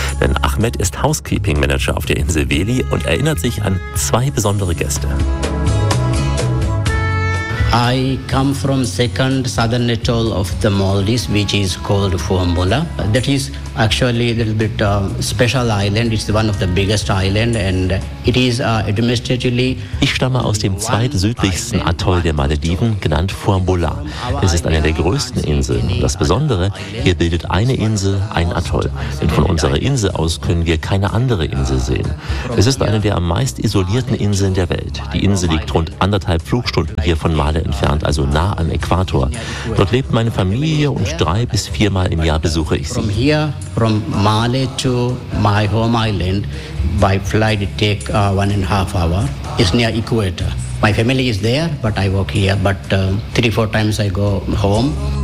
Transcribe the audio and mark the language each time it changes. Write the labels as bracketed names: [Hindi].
[German] Denn Ahmed ist Housekeeping-Manager auf der Insel Veli und erinnert sich an zwei besondere Gäste. [English] I come from second southern atoll of the Maldives, which is called Fuambola. That is actually a little bit special island. It's one of the biggest island and it is administratively. [German] Ich stamme aus dem zweitsüdlichsten Atoll der Malediven, genannt Fuambola. Es ist eine der größten Inseln. Und das Besondere, hier bildet eine Insel ein Atoll. Denn von unserer Insel aus können wir keine andere Insel sehen. Es ist eine der am meist isolierten Inseln der Welt. Die Insel liegt rund anderthalb Flugstunden hier von Malediven entfernt, also nah am Äquator. Dort lebt meine Familie und drei bis viermal im Jahr besuche ich sie. [English] From here, from Male to my home island, by flight it takes 1.5 hours. It's near Equator. My family is there, but I work here. But 3-4 times I go home.